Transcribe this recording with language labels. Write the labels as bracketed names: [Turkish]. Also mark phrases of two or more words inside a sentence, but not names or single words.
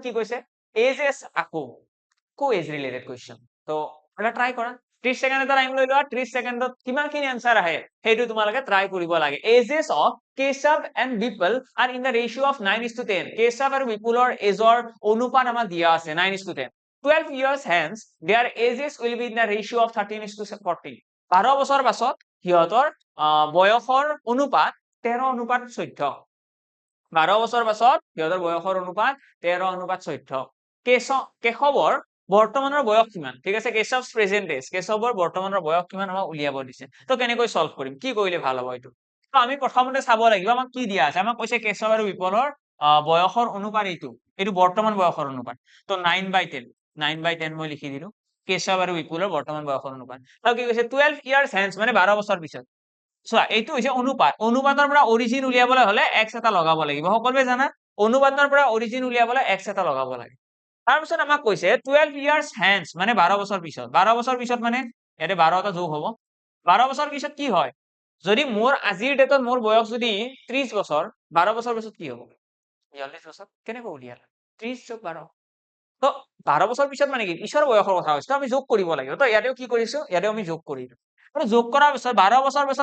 [Assamese] কি কৈছে এজেস আকৌ [English] age related question [Assamese] তো এটা ট্ৰাই কৰা 30 সেকেন্ড এটা টাইম লৈ লোৱা 30 সেকেন্ডত কিমানখিনি आंसर আহে সেইটো তোমালোকে ট্ৰাই কৰিব লাগে [English] ages of Keshav and Bipul are in the ratio of [Assamese] 9:10 কেশৱ আৰু বিপুলৰ এজৰ অনুপাত আমাক দিয়া আছে 9:10 [English] 12 years hence their ages will be in the ratio of 13:40 [Assamese] 12 বছৰ পাছত সিহঁতৰ বয়সৰ অনুপাত 13:14 12 বছৰ পাছত সিহঁতৰ বয়সৰ অনুপাত 13:14 কেশৱৰ বৰ্তমানৰ বয়স কিমান ঠিক আছে কেশৱ [English] present age [Assamese] কেশৱৰ বৰ্তমানৰ বয়স কিমান আমাক উলিয়াব দিছে তো কেনেকৈ সলভ কৰিম কি কৰিলে ভাল হ'ব এইটো তো আমি প্ৰথমতে চাব লাগিব আমাক কি দিয়া আছে আমাক কৈছে কেশৱ আৰু বিপুলৰ বয়সৰ অনুপাত এইটো বৰ্তমান বয়সৰ অনুপাত তো 9/10 মই লিখি দিলো কেশৱ আৰু বিপুলৰ বৰ্তমান বয়সৰ অনুপাত আৰু কি কৈছে [English] 12 years hence [Assamese] মানে 12 বছৰ পিছত চোৱা এইটো হৈছে অনুপাতৰ পৰা অৰিজিন উলিয়াবলৈ হলে x এটা লগাব লাগিব সকলোৱে জানা অনুপাতৰ পৰা অৰিজিন উলিয়াবলৈ x এটা লগাব লাগে তাৰপিছত আমাক কৈছে [English] 12 years hence [Assamese] মানে 12 বছৰ পিছত 12 বছৰ পিছত মানে ইয়াতে 12 এটা যোগ হ'ব 12 বছৰ পিছত কি হয় যদি মোৰ আজিৰ ডেটত মোৰ বয়স যদি 30 বছৰ 12 বছৰ পিছত কি হ'ব 42 বছৰ কেনেকৈ উলিয়ালা 30 যোগ 12 তো 12 বছৰ পিছত মানে কি পিছৰ বয়সৰ কথা কৈছে আমি যোগ কৰিব লাগিব তো ইয়াতেও কি কৰিছো ইয়াতেও আমি যোগ কৰিলো আৰু যোগ কৰাৰ পিছত 12 বছৰ পিছত